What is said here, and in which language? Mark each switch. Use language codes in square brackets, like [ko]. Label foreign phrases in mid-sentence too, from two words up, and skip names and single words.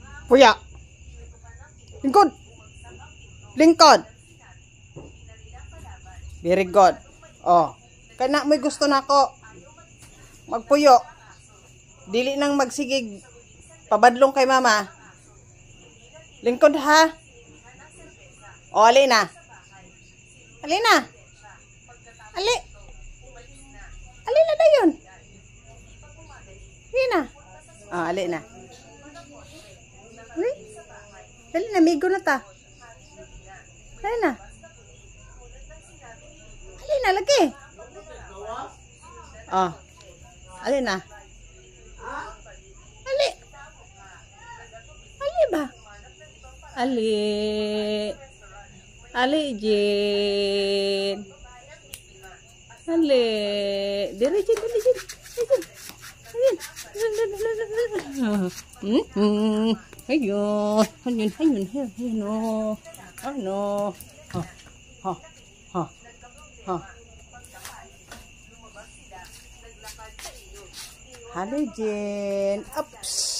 [ceb] Kuya. Lingkod. Lingkod. [en] Very good. Oh. [ceb] Kana mo'y gusto nako. Magpuyo. Dili nang magsigig. Pabadlong kay mama. Lingkod ha. O, ali na. Ali na. Ali. Ali na dayon. Ali na. O, ali na. Ali. Dali na, migo na ta. Ali na. Ali na, lagi. O. Ali na. Ali. Ali ba? Ali. Ali, Jin. Ali. Diri, Jin. Diri, Jin. Ayun. Ayun. Ano. Halo, Jin. Ups.